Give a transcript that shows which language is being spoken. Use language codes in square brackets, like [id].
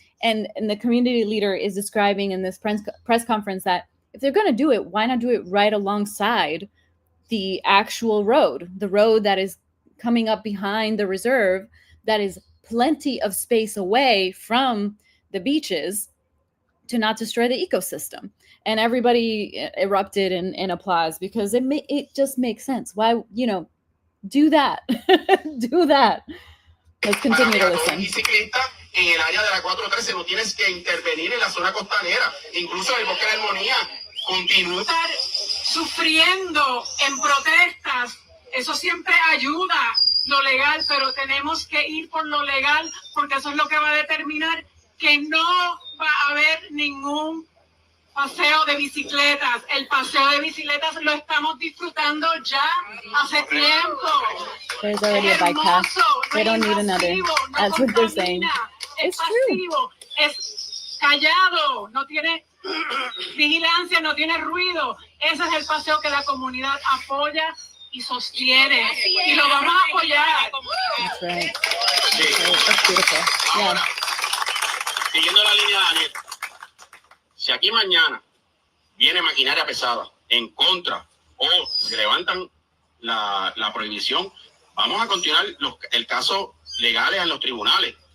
[en] And the community leader is describing in this press conference that if they're going to do it, why not do it right alongside the actual road, the road that is coming up behind the reserve, that is plenty of space away from the beaches to not destroy the ecosystem. And everybody erupted in applause because it just makes sense. Why, do that. Do that. Let's continue to listen. [es] En el área de la 413 no tienes que intervenir en la zona costanera, incluso el bosque de la armonía continúa. Estar sufriendo en protestas, eso siempre ayuda lo legal, pero tenemos que ir por lo legal porque eso es lo que va a determinar que no va a haber ningún paseo de bicicletas. El paseo de bicicletas lo estamos disfrutando ya hace tiempo. [en] There's already a bike path. They don't need another. That's what they're saying. It's true. [es] Es callado, no tiene vigilancia, no tiene ruido. Ese es el paseo que la comunidad apoya y sostiene. Y lo vamos a apoyar. [en] That's right. [es] Sí. [en] That's beautiful. Yeah. [es] Ahora, siguiendo la línea de Daniel, si aquí mañana viene maquinaria pesada en contra o se levantan la prohibición, vamos a continuar el caso legales en los tribunales.